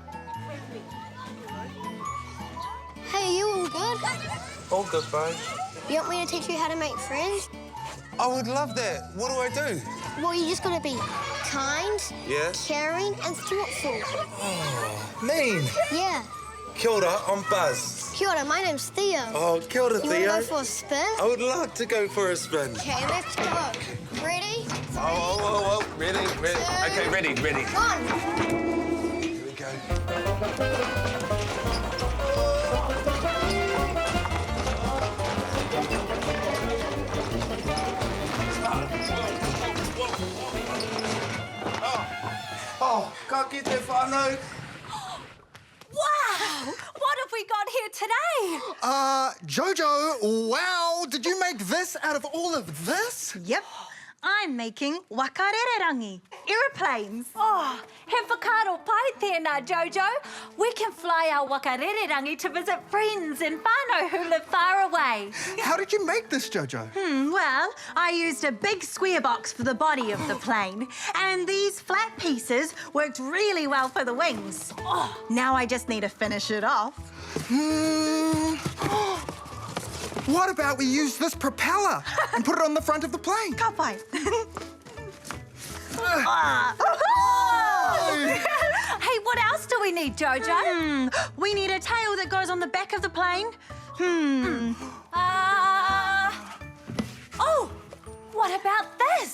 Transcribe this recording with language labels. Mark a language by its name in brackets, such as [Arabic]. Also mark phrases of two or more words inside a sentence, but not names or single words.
[English] Hey, you all good? All good, bro. You want me to teach you how to make friends? I would love that. What do I do? Well, you just gotta be kind, Yeah? caring, and thoughtful. Mean. Yeah. [Māori] Kia ora, [English] I'm Buzz. [Māori] Kia ora, [English] my name's Theo. [Māori] Oh, kia ora, [English] You wanna Theo. go for a spin? I would love to go for a spin. Okay, let's go. Ready? Oh, ready, ready. Okay, ready, ready. One. Here we go. Oh, can't get there, whānau. Wow! What have we got here today? Jojo, wow, did you make this out of all of this? Yep. I'm making wakarererangi, aeroplanes. [Māori] Oh, he whakaaro pai tēnā, Jojo. [English] We can fly our wakarererangi to visit friends and whānau who live far away. How did you make this, Jojo? Well, I used a big square box for the body of the plane, and these flat pieces worked really well for the wings. Oh, now I just need to finish it off. What about we use this propeller and put it on the front of the plane? [Māori] Ka pai. [English] Hey, what else do we need, Jojo? We need a tail that goes on the back of the plane. Oh, what about this?